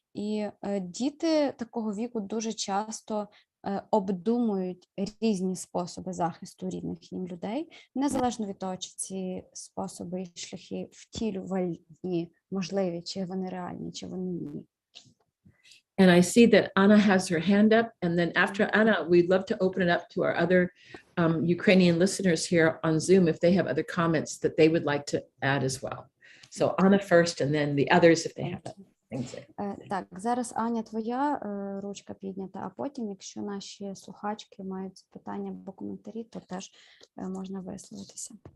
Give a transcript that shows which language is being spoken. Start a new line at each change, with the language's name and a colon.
Ukrainian: І діти такого віку дуже часто обдумують різні способи захисту рідних їм людей, незалежно від того, чи ці способи і шляхи втілювальні, можливі, чи вони реальні, чи вони ні.
English: And I see that Anna has her hand up. And then after Anna, we'd love to open it up to our other Ukrainian listeners here on Zoom if they have other comments that they would like to add as well. So Anna first, and then the others if they have things.
Ukrainian: Так, зараз, Аня, твоя ручка піднята, а потім, якщо наші слухачки мають питання або коментарі, то теж можна висловитися.